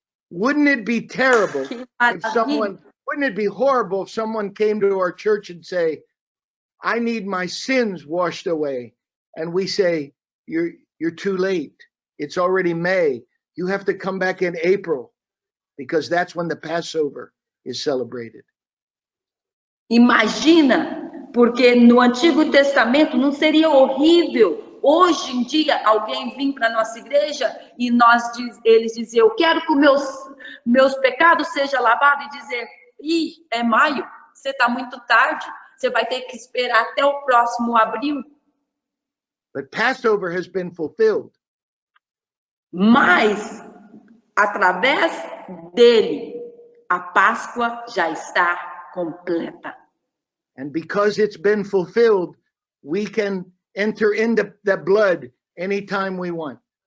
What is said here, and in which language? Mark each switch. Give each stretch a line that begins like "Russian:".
English: Wouldn't it be terrible if someone, wouldn't it be horrible if someone came to our church and say, I need my sins washed away. And we say, you're too late. It's already May. You have to come back in April because that's when the Passover is celebrated.
Portuguese: Imagina, porque no Antigo Testamento não seria horrível hoje em dia alguém vir para nossa igreja e eles dizer, eu quero que meus pecados sejam lavados, e dizer, é maio, você está muito tarde, você vai ter que esperar até o próximo abril.
English: But Passover has been fulfilled.
Portuguese: Mas, através dele, a Páscoa já está completa.
English: And because it's been fulfilled, we can enter into the blood anytime we want.